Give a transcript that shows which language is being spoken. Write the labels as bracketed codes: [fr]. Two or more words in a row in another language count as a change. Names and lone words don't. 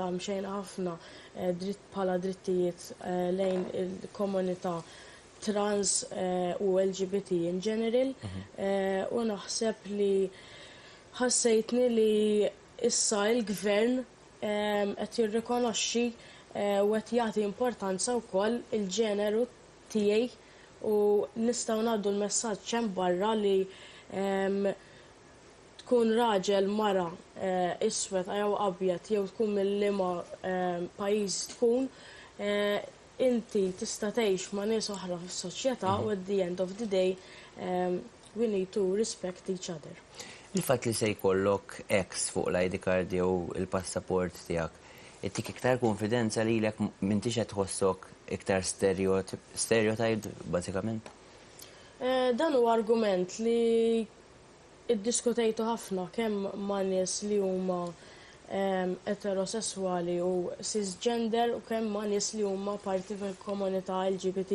[mt] mxejna ħafna bħala drittijiet lejn il-komunità trans u LGBT [en] in general [mt] u naħseb li ħassejtni li issa il-gvern qed jirrikonoxxi u qed jagħti importanza wkoll il-ġeneru tiegħi u nistgħu ngħaddu l-messaġġ hemm barra li tkun raġel mara iswed jew abjad jew tkun mill-liema pajjiż tkun inti tista' tgħix ma' nies oħra fis-soċjetà u [en] at the end of the day we need to respect each other. [mt] Il-fatt li se jkollok ex fuq l- [en] ID card [mt] jew il-passaport tiegħek ittik iktar konfidenza lilek m'intix qed tħossok iktar stereotyped bażikament? Dan huwa argument li iddiskutejtu ħafna kemm ma' nies li huma eterosessuali u cisgender u kemm ma' nies li huma parti mill-komunità LGBT.